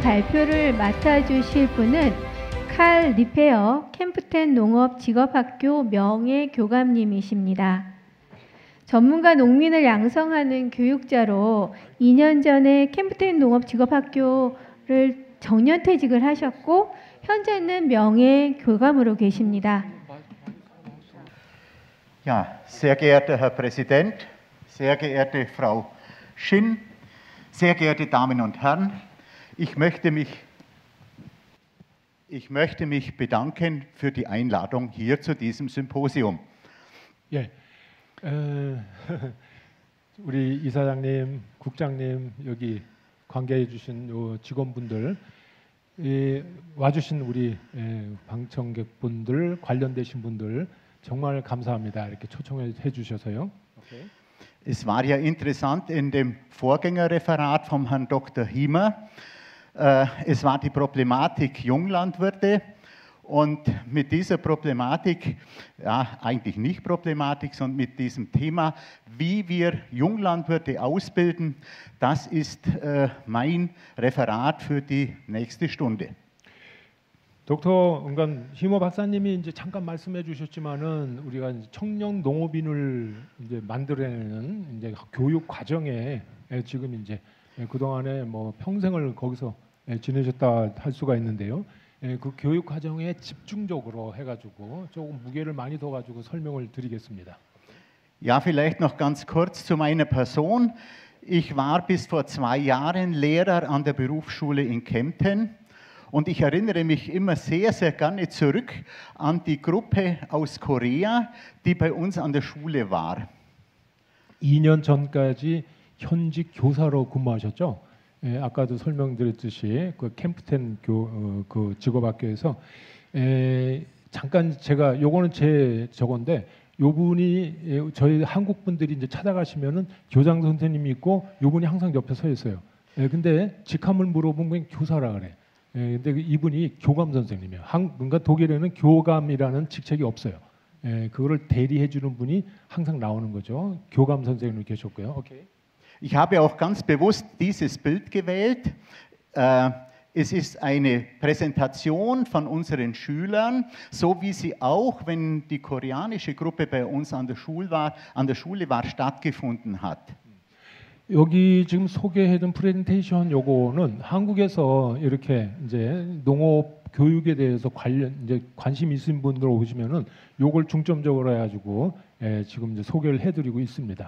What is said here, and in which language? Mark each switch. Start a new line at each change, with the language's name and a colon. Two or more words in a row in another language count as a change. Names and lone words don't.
Korean: 발표를 맡아주실 분은 칼 리페어 캠프텐 농업 직업학교 명예교감님이십니다. 전문가 농민을 양성하는 교육자로 2년 전에 캠프텐 농업 직업학교를 정년퇴직을 하셨고 현재는 명예교감으로 계십니다.
German: Ja, sehr geehrter Herr Präsident, sehr geehrte Frau Schinn, sehr geehrte Damen und Herren, ich möchte mich bedanken für die Einladung hier zu diesem Symposium.
Korean: 예, 우리 이사장님, 국장님, 여기 관계해 주신 직원분들, 와주신 우리 방청객분들, 관련되신 분들 정말 감사합니다. 이렇게 초청해 주셔서요.
German: Okay. Es war ja interessant in dem Vorgängerreferat vom Herrn Dr. Hiemer. Es war die Problematik Junglandwirte und mit dieser Problematik, ja eigentlich nicht Problematik, sondern mit diesem Thema, wie wir Junglandwirte ausbilden, das ist mein Referat für die nächste Stunde.
Korean: 덕터 히머 박사님이 이제 잠깐 말씀해 주셨지만은 우리가 청년 농업인을 이제 만들어내는 이제 교육 과정에 지금 이제 그 동안에 뭐 평생을 거기서 지내셨다 할 수가 있는데요. 그 교육 과정에 집중적으로 해가지고 조금 무게를 많이 더 가지고 설명을 드리겠습니다.
German: Ja, vielleicht noch ganz kurz zu meiner Person. Ich war bis vor 2 Jahren Lehrer an der Berufsschule in Kempten. Und ich erinnere mich immer sehr, sehr gerne zurück an die Gruppe aus Korea, die bei uns an der Schule war.
Korean: 2년 전까지 현직 교사로 근무하셨죠? 예, 아까도 설명드렸듯이 그 캠프텐 그 직업학교에서 잠깐 제가 요거는 제 저건데 요분이 저희 한국 분들이 이제 찾아가시면은 교장 선생님이 있고 요분이 항상 옆에 서 있어요. 예, 근데 직함을 물어보면 교사라 그래. 근데 이분이 교감 선생님이에요. 그러니까 독일에는 교감이라는 직책이 없어요. 그거를 대리해 주는 분이 항상 나오는 거죠. 교감 선생님이 계셨고요. 오케이.
German: Ich habe auch ganz bewusst dieses Bild gewählt. Es ist eine Präsentation von unseren Schülern, so wie sie auch, wenn die koreanische Gruppe bei uns an der Schule war, stattgefunden hat.
Korean: 여기 지금 소개해둔 프레젠테이션 요거는 한국에서 이렇게 이제 농업 교육에 대해서 관심 있으신 분들 오시면은 요걸 중점적으로 해가지고 지금 이제 소개를 해드리고 있습니다.